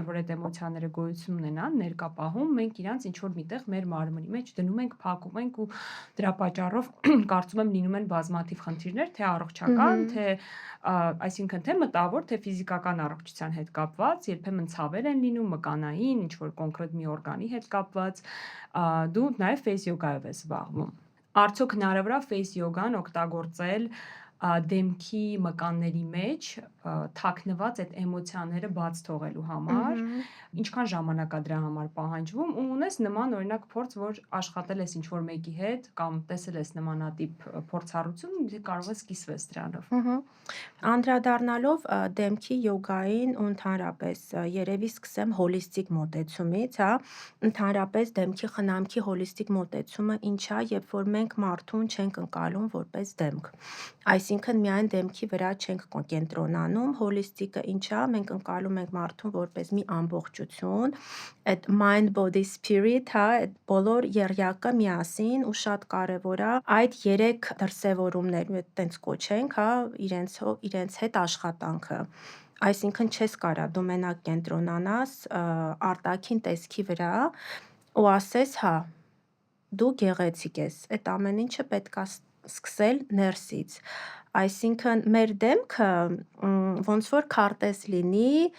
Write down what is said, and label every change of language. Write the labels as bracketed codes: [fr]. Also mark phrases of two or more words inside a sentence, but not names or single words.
[hy] որ այդ էմոցիաները գոյություն ունենան, ներկա պահում մենք իրանց ինչ որ միտեղ մեր մարմնի մեջ դնում ենք, փակում ենք ու դրա պատճառով կարծում եմ լինում են բազմաթիվ խնդիրներ, թե առողջական, թե այսինքն թե մտավոր, թե ֆիզիկական առողջության հետ կապված, երբեմն ցավեր են լինում, մկանային, ինչ որ կոնկրետ մի օրգանի հետ կապված, դու նաև [en] face yoga- [hy] ով ես զբաղվում։ Արդյոք հնարավոր է [en] face yoga- [hy] ն օգտագործել դեմքի մկանների մեջ թաքնված այդ էմոցիաները բաց թողելու համար, ինչքան ժամանակ է դրա համար պահանջվում, ու ունես նման օրինակ փորձ, որ աշխատել ես ինչ-որ մեկի հետ կամ տեսել ես նմանատիպ փորձառություն, դու կարող ես կիսվես դրանով։ Անդրադառնալով դեմքի յոգային ու ընդհանրապես երևի սկսեմ հոլիստիկ մոտեցումից, հա, ընդհանրապես դեմքի խնամքի հոլիստիկ մոտեցումը ինչ է, երբ որ մենք մարդուն չենք ընկալում որպես դեմք։ Այսինքն միայն դեմքի վրա չենք կենտրոնանում, հոլիստիկը ինչ է, մենք ընկալում ենք մարդուն որպես մի ամբողջություն, այդ [en] mind, body, spirit, [hy] հա, այդ բոլոր եռյակը միասին ու շատ կարևոր է այդ 3 դրսևորումներ, այտենց կոչենք, հա, իրենց հետ աշխատանքը։ Այսինքն չես կարա դու մենակ կենտրոնանաս արտաքին տեսքի վրա ու ասես, հա, դու գեղեցիկ ես, այդ ամեն ինչը պետք է սկսել ներսից։ Այսինքն մեր դեմքը ոնց որ քարտեզ լինի